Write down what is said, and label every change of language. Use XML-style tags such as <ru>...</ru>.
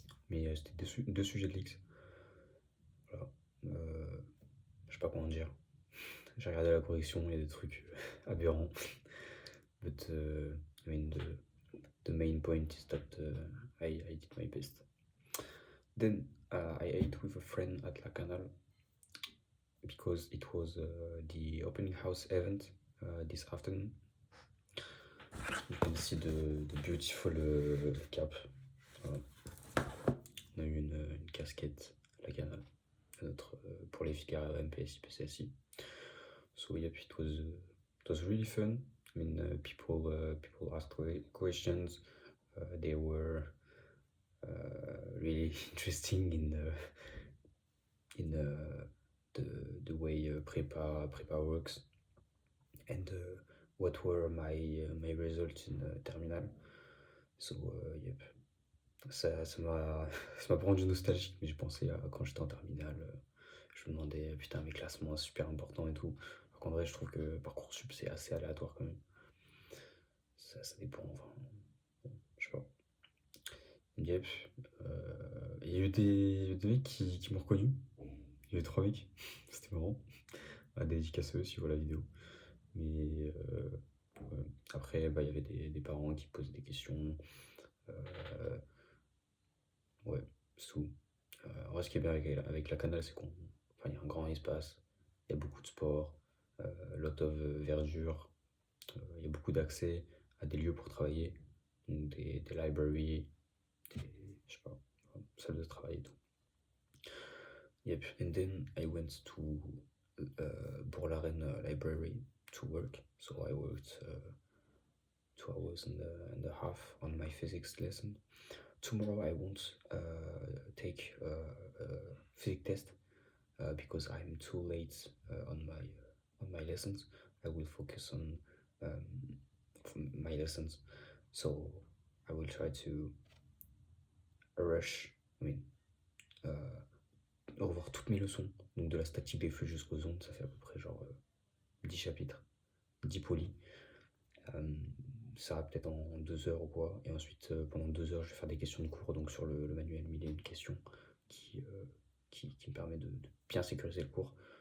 <fr>Mais c'était deux sujets de l'X. Voilà. Je sais pas comment dire. J'ai regardé la correction, il y a des trucs aberrants.</fr> <en>But I mean, the main point is that I did my best. Then I ate with a friend at La Canal because it was the opening house event this afternoon. You can see the beautiful cap.</en> <fr>Voilà. On a eu une casquette à La Canal pour les figures MPSI, PCSI.</fr> <en>So yeah, it was really fun. I mean, people asked questions. They were really interesting in the way prepa works, and what were my results in terminal. So yep,</en> <fr>ça m'a pas rendu nostalgique, mais j'ai pensé à quand j'étais en terminale. Je me demandais, putain, mes classements super importants et tout. Alors qu'en vrai, je trouve que Parcoursup c'est assez aléatoire quand même. Ça dépend, enfin, je sais pas. Yep. Il y a eu des mecs qui m'ont reconnu. Il y a eu 3 mecs. C'était marrant. Dédicace à eux si vous voient la vidéo. Mais ouais. Après, bah, il y avait des parents qui posaient des questions. Ouais, c'est tout. En vrai, ce qui est bien avec la Canal, c'est il y a un grand espace. Il y a beaucoup de sport.</fr> <en>Lot of</en> <fr>verdure. Il y a beaucoup d'accès à des lieux pour travailler. Donc des libraries, je sais pas, salles de travail et tout.</fr> <en>Yep, and then I went to Bourlaren library to work. So I worked 2 hours and a half on my physics lesson. Tomorrow I won't take a physics test because I'm too late on my lessons. I will focus on my lessons, so I will try to rush. I mean,</en> <fr>revoir toutes mes leçons, donc de la statique des flux jusqu'aux ondes, ça fait à peu près genre 10 chapitres, 10 polis. Ça va peut-être en 2 heures ou quoi, et ensuite pendant 2 heures je vais faire des questions de cours, donc sur le manuel 1001 questions qui me permet de bien sécuriser le cours.</fr>